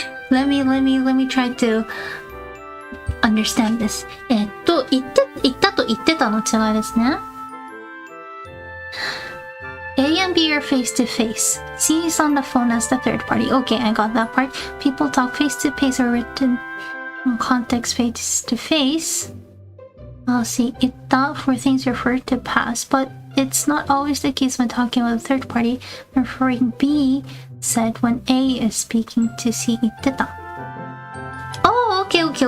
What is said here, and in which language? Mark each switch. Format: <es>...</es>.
<en>Let me try to understand this.</en> <ja>言ったと言ってたの違いですね。</ja> <en>A and B are face to face. C is on the phone as the third party. Okay, I got that part. People talk face to face or written in context face to face. I'll see 言った for things referred to past, but it's not always the case when talking with a third party referring B said when A is speaking to C 言ってた。 Oh, okay.</en>